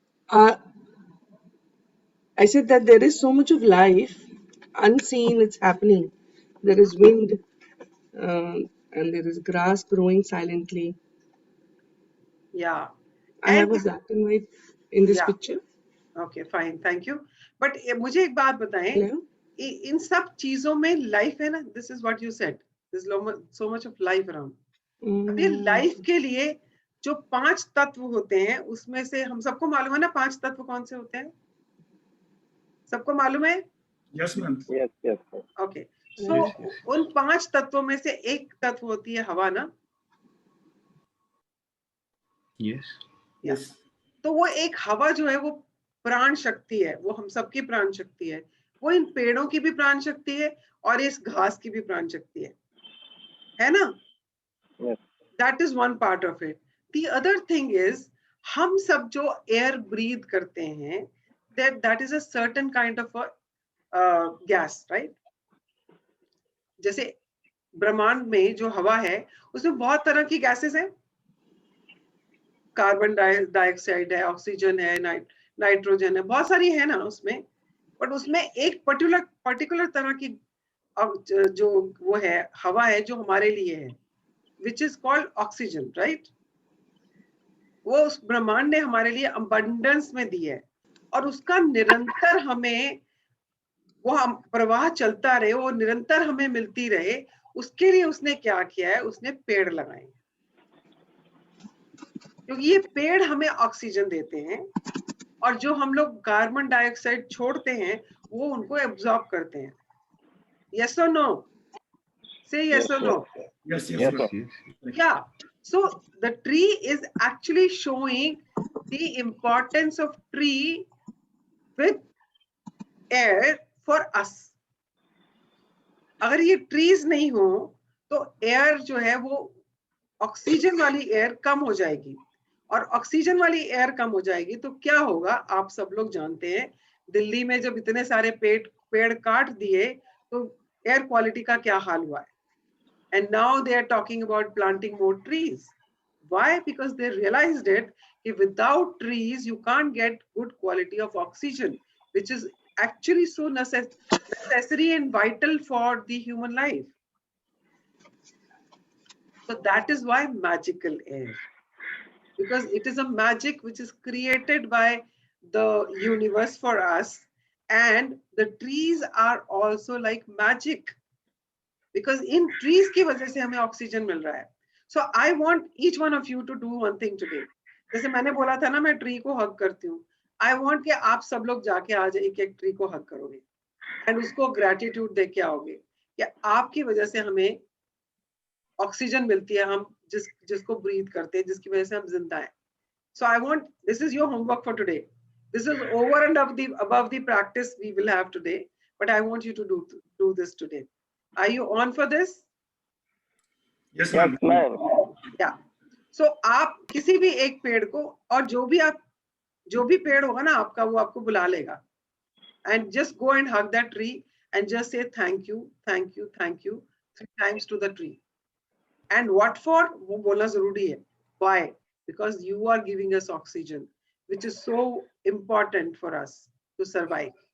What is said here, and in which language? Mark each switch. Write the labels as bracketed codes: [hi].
[en] I said that there is so much of life, unseen, it's happening. There is wind, and there is grass growing silently. Yeah. I have a black and white in this picture. Okay, fine, thank you. [hi] But मुझे एक बात बताएं, इन सब चीजों में life है ना? [en] This is what you said. There's so much of life around. [hi] अब ये लाइफ के लिए जो 5 तत्व होते हैं, उसमें से हम सबको मालूम है ना 5 तत्व कौन से होते हैं? सबको मालूम है? [en] Yes, ma'am. Yes. Okay. [hi] So उन 5 तत्वों में से एक तत्व होती है हवा ना? [en] Yes. [hi] तो वो एक हवा जो है वो प्राण शक्ति है, वो हम सबकी प्राण शक्ति है, वो इन पेड़ों की भी प्राण शक्ति है और इस घास की भी प्राण शक्ति है ना? [en] Yes. That is one part of it. The other thing is, [hi] हम सब जो [en] air breathe [hi] करते हैं, [en] that is a certain kind of a gas, right? [hi] जैसे ब्रह्मांड में जो हवा है, उसमें बहुत तरह की गैसेस हैं, कार्बन डाइऑक्साइड है, ऑक्सीजन है, नाइट्रोजन है, बहुत सारी है ना उसमें, बट उसमें एक पर्टिकुलर तरह की जो वो है हवा है जो हमारे लिए है, [en] which is called oxygen, right? [hi] वो उस ब्रह्मांड ने हमारे लिए abundance में दी है, और उसका निरंतर हमें वो हम प्रवाह चलता रहे, वो निरंतर हमें मिलती रहे, उसके लिए उसने क्या किया है, उसने पेड़ लगाए, क्योंकि ये पेड़ हमें ऑक्सीजन देते हैं और जो हम लोग कार्बन डाइऑक्साइड छोड़ते हैं वो उनको एब्जॉर्ब करते हैं. [en] Yes or no? Say yes or no. Yes, yes, Yes, ma'am. sir. Yes. Yeah. So the tree is actually showing the importance of tree with air for us. [hi] अगर ये trees नहीं हो तो air जो है वो ऑक्सीजन वाली air कम हो जाएगी, और ऑक्सीजन वाली एयर कम हो जाएगी तो क्या होगा आप सब लोग जानते हैं. दिल्ली में जब इतने सारे पेड़ काट दिए तो एयर क्वालिटी का क्या हाल हुआ है. [en] And now they are talking about planting more trees. Why? Because they realized it. If without trees, you can't get good quality of oxygen, which is actually so necessary and vital for the human life. So that is why magical air. Because it is a magic which is created by the universe for us. And the trees are also like magic. Because in trees [hi] की वजह से हमें oxygen मिल रहा है. [en] So I want each one of you to do one thing today. [hi] जैसे मैंने बोला था ना मैं ट्री को हग करती हूँ. [en] I want [hi] कि आप सब लोग जाके आज एक ट्री को हग करोगे एंड उसको ग्रेटिट्यूड दे के आओगे कि आपकी वजह से हमें ऑक्सीजन मिलती है, हम जिसको ब्रीथ करते हैं, जिसकी वजह से हम जिंदा हैं. [en] So I want, this is your homework for today. This is over and above the practice we will have today, but I want you to do this today. Are you on for this? Yes, Yes, ma'am. ma'am. Yeah. [hi] So आप किसी भी एक पेड़ को, और जो भी पेड़ होगा ना आपका, वो आपको बुला लेगा. [en] And just go and hug that tree and just say thank you, thank you, thank you 3 times to the tree. And what for? [hi] वो बोलना जरूरी है. [en] Why? Because you are giving us oxygen, which is so important for us to survive.